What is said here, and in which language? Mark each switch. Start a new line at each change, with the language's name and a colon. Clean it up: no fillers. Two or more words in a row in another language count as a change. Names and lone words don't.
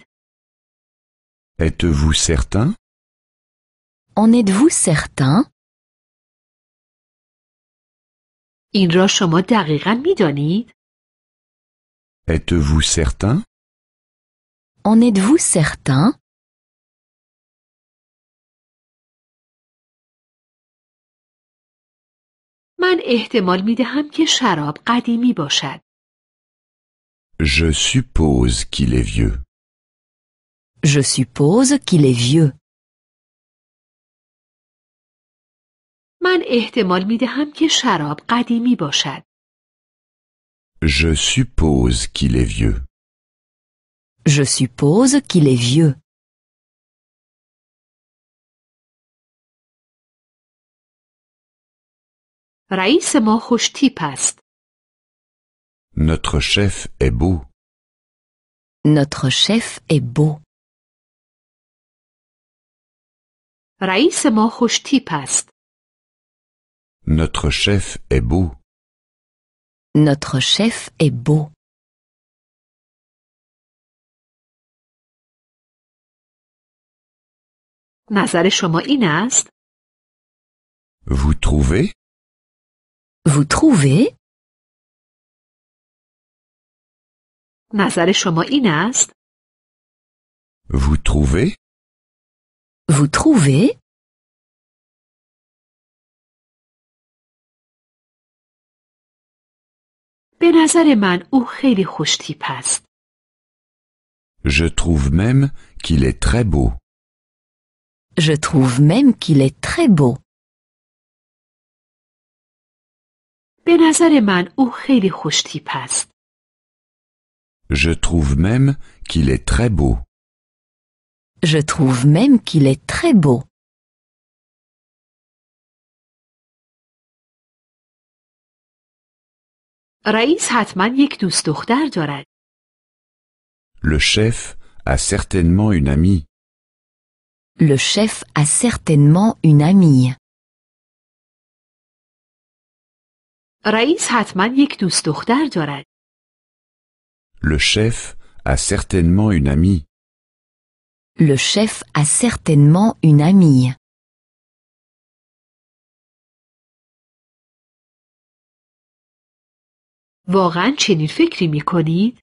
French: Êtes-vous certain? En êtes-vous certain?
Persian: این را شما دقیقاً می دانید؟
French: Êtes-vous certain? En êtes-vous certain?
Persian: من احتمال می دهم که شراب قدیمی باشد.
French: Je suppose qu'il est vieux. Je suppose qu'il est vieux.
Persian: من احتمال می دهم که شراب قدیمی باشد.
French: Je suppose qu'il est vieux. Je suppose qu'il est vieux.
Persian: رئیس ما خوش تیپ است.
French: Notre chef est beau. Notre chef est beau.
Persian: رئیس ما خوش تیپ است.
French: Notre chef est beau. Notre chef est beau.
Persian: نظر شما این است؟
French: Vous trouvez? Vous trouvez?
Persian: نظر شما این است؟
French: Vous trouvez? Vous trouvez?
Persian: به نظر من او خیلی خوش تیپ است.
French: Je trouve même qu'il est très beau. Je trouve même qu'il est très beau.
Persian: به نظر من او خیلی خوش تیپ است.
French: Je trouve même qu'il est très beau. Je trouve même qu'il est très beau.
Persian: رئیس حتما یک دوست دختر دارد.
French: Le chef a certainement une amie. Le chef a certainement une amie.
Persian: رئیس حتما یک دوست دختر دارد.
French: Le chef a certainement une amie. Le chef a certainement une amie.
Persian: واقعا چنین فکری می کنید؟